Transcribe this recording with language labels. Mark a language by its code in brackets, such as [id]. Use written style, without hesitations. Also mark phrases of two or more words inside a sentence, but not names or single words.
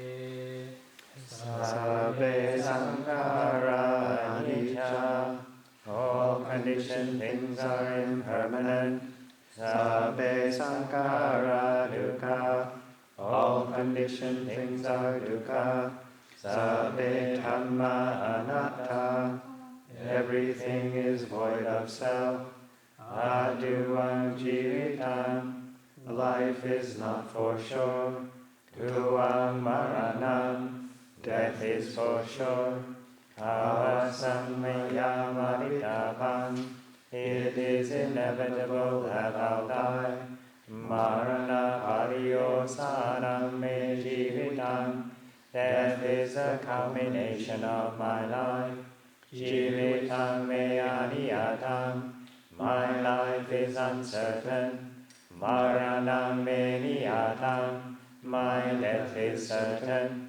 [pi] Sabbe sankhara anicca. [en] All conditioned things are impermanent. [pi] Sabbe sankhara dukkha. [en] All conditioned things are dukkha. [pi] Sabbe dhamma anatta. [en] Everything is void of self. [pi] Aduvam jivitam. [en] Life is not for sure. [pi] Duvam maranam. [en] Death is for sure. [pi] Avasammayamaritabam. [en] It is inevitable that I'll die. [pi] Marana pariyosanam me jivitam. [en] Death is the culmination of my life. [pi] Jivitam me aniyatam. [en] My life is uncertain. [pi] Maranam me niyatam. [en] My death is certain.